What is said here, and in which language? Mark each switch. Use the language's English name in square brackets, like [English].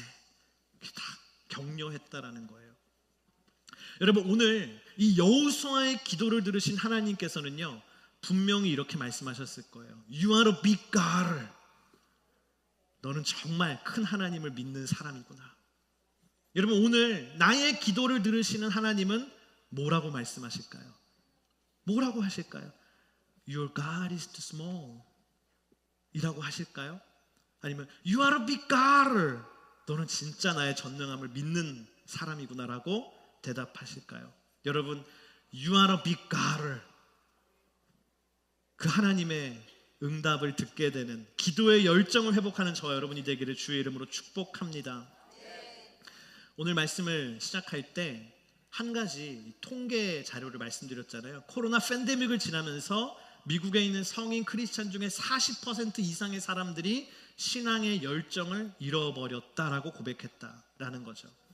[Korean] 다 격려했다라는 거예요. 여러분, 오늘 이 여호수아의 기도를 들으신 하나님께서는요, 분명히 이렇게 말씀하셨을 거예요. [English] You are a big God. [Korean] 너는 정말 큰 하나님을 믿는 사람이구나. 여러분, 오늘 나의 기도를 들으시는 하나님은 뭐라고 말씀하실까요? 뭐라고 하실까요? [English] Your God is too small [Korean] 이라고 하실까요? 아니면 [English] You are a big God. [Korean] 너는 진짜 나의 전능함을 믿는 사람이구나라고 대답하실까요? 여러분, [English] You are a big God. [Korean] 그 하나님의 응답을 듣게 되는, 기도의 열정을 회복하는 저와 여러분이 되기를 주의 이름으로 축복합니다. 오늘 말씀을 시작할 때 한 가지 통계 자료를 말씀드렸잖아요. 코로나 팬데믹을 지나면서 미국에 있는 성인 크리스찬 중에 40% 이상의 사람들이 신앙의 열정을 잃어버렸다라고 고백했다라는 거죠.